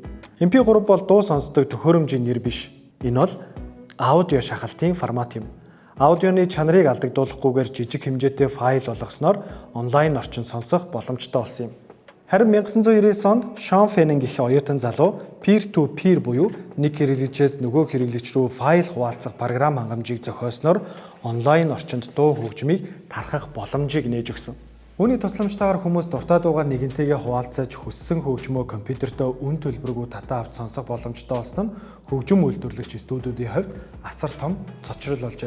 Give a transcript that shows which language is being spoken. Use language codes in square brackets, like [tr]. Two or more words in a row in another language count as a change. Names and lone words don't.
[mn] MP3 бол дуу сонсдог төхөөрөмжийн нэр биш. Энэ бол аудио шахалтын формат юм. Аудионы чанарыг алдагдуулахгүйгээр жижиг хэмжээтэй файл болгосноор онлайн орчинд сонсох боломжтой болсон юм. Харин 1999 онд Sean Fanning гэх оюутан залуу [en] peer-to-peer [mn] буюу нэг хэрэглэгчээс нөгөө хэрэглэгч рүү файл хуваалцах програм хангамжийг зохиосноор онлайн орчинд дуу хөгжмийг тархах боломжийг нээж өгсөн. Үүний тусламжтайгаар хүмүүс дуртай дуугаар нэгэнтэйгээ хуваалцаж хүссэн хөгжмөө компьютертой үн төлбөргүй татаа авч сонсох боломжтой болсон нь хөгжим үйлдвэрлэгч студиудын хувьд асар том цочрол болжээ.